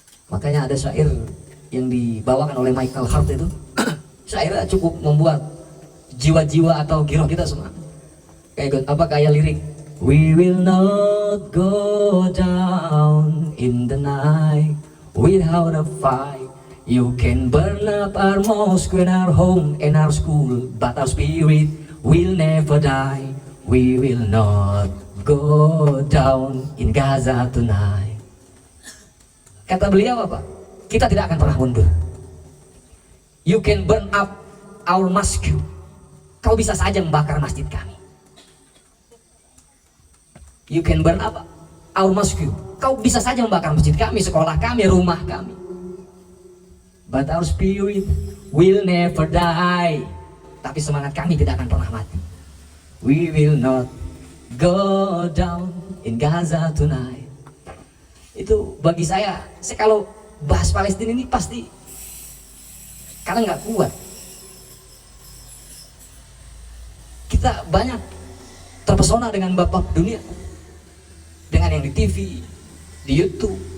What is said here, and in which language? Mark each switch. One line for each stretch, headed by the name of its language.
Indonesian: Makanya ada syair yang dibawakan oleh Michael Hart itu syairnya cukup membuat jiwa-jiwa atau giroh kita semua kayak lirik.
English: We will not go down in the night without a fight. You can burn up our mosque and our home and our school, but our spirit will never die. We will not go down in Gaza tonight.
Indonesian: Kata beliau apa? Kita tidak akan pernah mundur.
English: You can burn up our mosque.
Indonesian: kau bisa saja membakar masjid kami.
English: You can burn up our mosque.
Indonesian: Kau bisa saja membakar masjid kami, sekolah kami, rumah kami.
English: But our spirit will never die.
Indonesian: Tapi semangat kami tidak akan pernah mati.
English: We will not go down in Gaza tonight.
Indonesian: Itu bagi saya kalau bahas Palestina ini pasti karena nggak kuat. Kita banyak terpesona dengan bab dunia, dengan yang di TV, di YouTube.